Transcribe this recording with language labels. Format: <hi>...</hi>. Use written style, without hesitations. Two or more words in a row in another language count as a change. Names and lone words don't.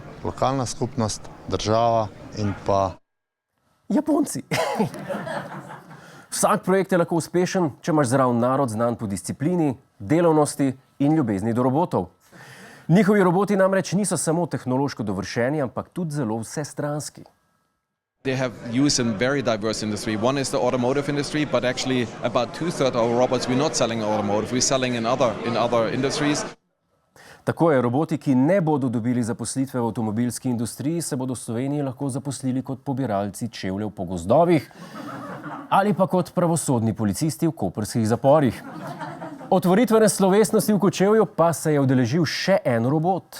<sl>Lokalna skupnost, država in pa Japonci. Vsak projekt je lahko uspešen, če imaš zraven narod znan po disciplini, delovnosti in ljubezni do robotov. Njihovi roboti namreč niso samo tehnološko dovršeni, ampak tudi zelo vsestranski.</sl> <en>They have use in very diverse industry. One is the automotive industry, but actually about 2/3 of our robots we're not selling in automotive, we're selling in other industries.</en> <sl>Tako je, roboti, ki ne bodo dobili zaposlitve v avtomobilski industriji, se bodo v Sloveniji lahko zaposlili kot pobiralci čevljev po gozdovih ali pa kot pravosodni policisti v koprskih zaporih. Otvoritvene slovesnosti v Kočevju pa se je udeležil še en robot.</sl>